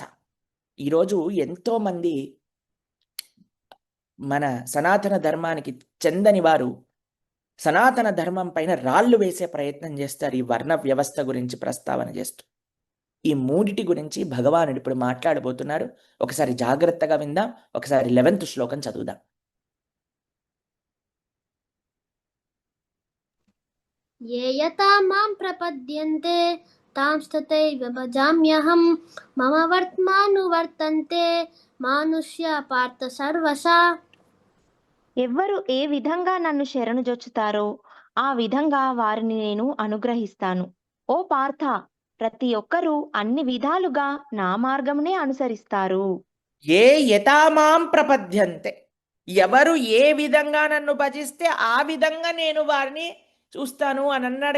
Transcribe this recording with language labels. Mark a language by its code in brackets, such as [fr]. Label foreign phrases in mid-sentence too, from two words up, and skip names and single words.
[te] ఈరోజు ఎంతోమంది మన సనాతన ధర్మానికి చెందని వారు సనాతన ధర్మం పైన రాళ్ళు వేసే ప్రయత్నం చేస్తారు, ఈ వర్ణ వ్యవస్థ గురించి ప్రస్తావన చేస్తూ. ఈ 3 గురించి భగవానుడు ఇప్పుడు మాట్లాడబోతున్నారు. ఒకసారి జాగ్రత్తగా విందాం. ఒకసారి 11th శ్లోకం చదువుదాం. [sa] ये यथा मां प्रपद्यन्ते तांस्तथैव भजाम्यहं मम वर्त्मानुवर्तन्ते मानुष्या पार्थ सर्वशा. [te] ఎవ్వరు ఏ విధంగా నన్ను శరణుజొచ్చుతారో ఆ విధంగా వారిని నేను అనుగ్రహిస్తాను. ఓ పార్థ, ప్రతి ఒక్కరూ అన్ని విధాలుగా నా మార్గమునే అనుసరిస్తారు. [sa] ఏ యథామాం ప్రపద్యంతే, [te] ఎవరు ఏ విధంగా నన్ను భజిస్తే ఆ విధంగా నేను వారిని చూస్తాను అని అన్నాడు.